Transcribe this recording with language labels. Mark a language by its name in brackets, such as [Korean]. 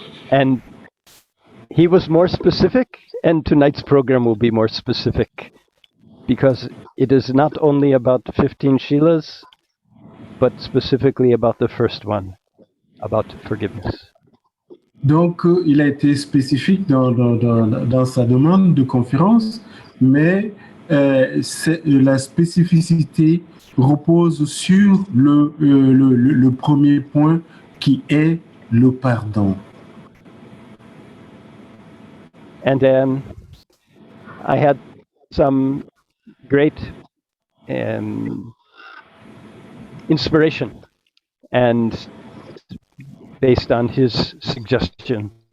[English] And he was more specific, and tonight's program will be more specific, because it is not only about 15 Shiilas, but specifically about the first one, about forgiveness. [French] Donc, il a été spécifique dans sa demande de conférence, mais la spécificité repose sur le premier point qui est le pardon. [English] And I had some great inspiration, and based on his suggestion.